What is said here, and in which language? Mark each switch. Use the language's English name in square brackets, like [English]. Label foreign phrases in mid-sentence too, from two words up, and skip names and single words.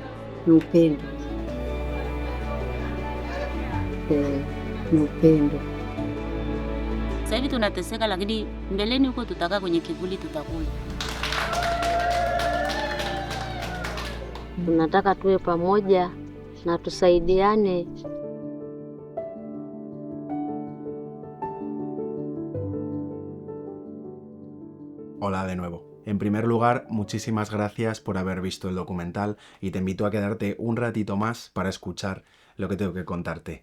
[Swahili] Ni upendo. Ni upendo. Sasa hivi tunateseka, lakini mbeleni huko tutakaa kwenye kivuli, tutakula. Tunataka tuwe pamoja na tusaidiane. [Spanish] Hola de nuevo. En primer lugar, muchísimas gracias por haber visto el documental y te invito a quedarte un ratito más para escuchar lo que tengo que contarte.